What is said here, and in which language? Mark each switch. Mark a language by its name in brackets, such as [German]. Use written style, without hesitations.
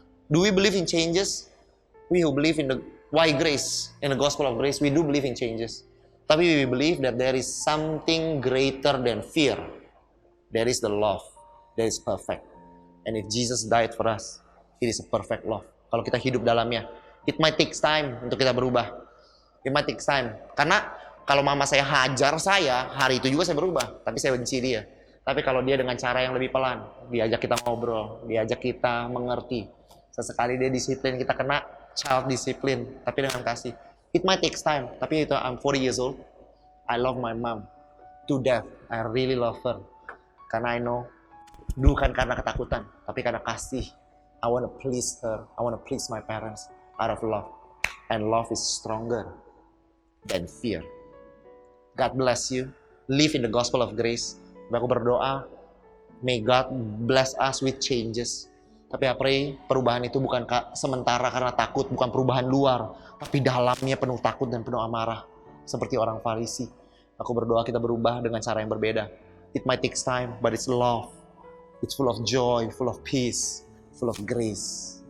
[English] Do we believe in changes? We who believe in the why grace, in the gospel of grace, we do believe in changes. Tapi we believe that there is something greater than fear. There is the love. That is perfect. And if Jesus died for us, it is a perfect love. [Indonesian] Kalau kita hidup dalamnya, [English] it might take time [Indonesian] untuk kita berubah. [English] It might take time. [Indonesian] Karena kalau mama saya hajar saya, hari itu juga saya berubah. Tapi saya benci dia. Tapi kalau dia dengan cara yang lebih pelan, diajak kita ngobrol, diajak kita mengerti. Sesekali dia disiplin, kita kena child discipline, tapi dengan kasih. [English] It might take time, [Indonesian] tapi itu [English] I'm 40 years old. I love my mom to death. I really love her. [Indonesian] Karena [English] I know, [Indonesian] bukan karena ketakutan, tapi karena kasih. [English] I want to please her. I want to please my parents out of love. And love is stronger than fear. God bless you. Live in the gospel of grace. [Indonesian] Aku berdoa, [English] may God bless us with changes. [Indonesian] Tapi [English] I pray [Indonesian] perubahan itu bukan sementara karena takut, bukan perubahan luar, tapi dalamnya penuh takut dan penuh amarah. Seperti orang Farisi. Aku berdoa kita berubah dengan cara yang berbeda. [English] It might take time, but it's love. It's full of joy, full of peace, full of grace.